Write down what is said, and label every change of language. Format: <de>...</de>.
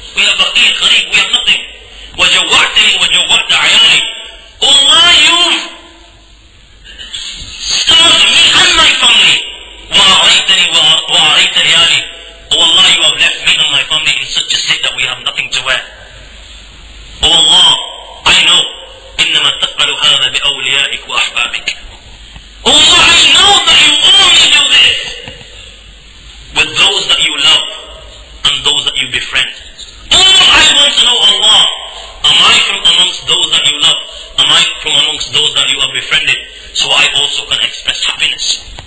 <en>We are baqir, gharib, we have nothing.</en> <ar>وجوعتني وجوعت عيالي.</ar> <en>Oh Allah, you've starved me and my family.</en> <ar>وأعريتني وأعريت عيالي.</ar> <en>Oh Allah, you have left me and my family in such a state that we have nothing to wear. Oh Allah, I know,</en> <ar>إِنَّمَا تَفْعَلُ هَذَا بِأَوْلِيَائِكَ وَأَحْبَابِكَ.</ar> <en>Oh Allah, I know that you only do this with those that you love and those that you befriend. All I want to know, Allah, am I from amongst those that you love? Am I from amongst those that you have befriended? So I also can express happiness.</en>